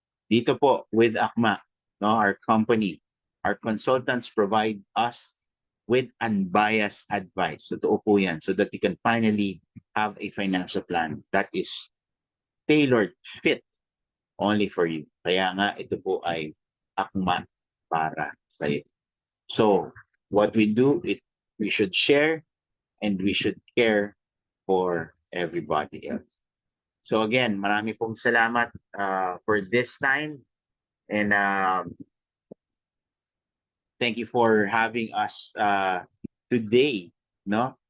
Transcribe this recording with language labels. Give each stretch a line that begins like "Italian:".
English: Dito po, with Akma, no, our company, our consultants provide us with unbiased advice.
Filipino: Totoo po yan,
English: so that you can finally have a financial plan that is tailored, fit, only for you.
Filipino: Kaya nga, ito po ay Akma para sa iyo.
English: So, what we do, we should share and we should care for everybody else. So again,
Filipino: marami pong salamat
English: for this time and thank you for having us today, no?